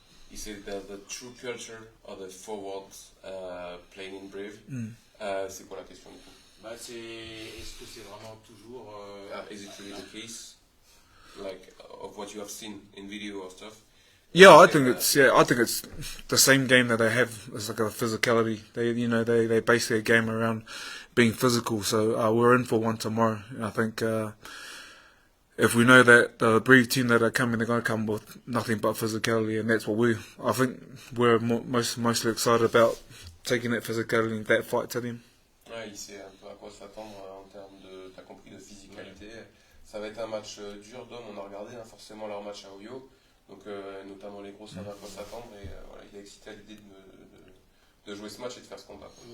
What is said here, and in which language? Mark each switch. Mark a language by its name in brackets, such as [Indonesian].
[English] He said that the true culture of the forwards playing in Brive. [French] C'est quoi la question du coup? Bah, est-ce que c'est vraiment toujours [English] Is it really the case, like of what you have seen in video or stuff? Yeah, I think it's the same game that they have. It's like a physicality. They base their game around being physical. So we're in for one tomorrow. And I think if we know that the Brive team that are coming, they're going to come with nothing but physicality, and that's what I think we're mostly excited about, taking that physicality and that fight to them. [French] Ouais, il sait un peu à quoi s'attendre en termes t'as compris, de physicalité. Ça va être un match dur d'hommes, on a regardé forcément leur match à Oyo, donc notamment les gros savent à quoi s'attendre, et voilà, il est excité à l'idée de jouer ce match et de faire ce combat.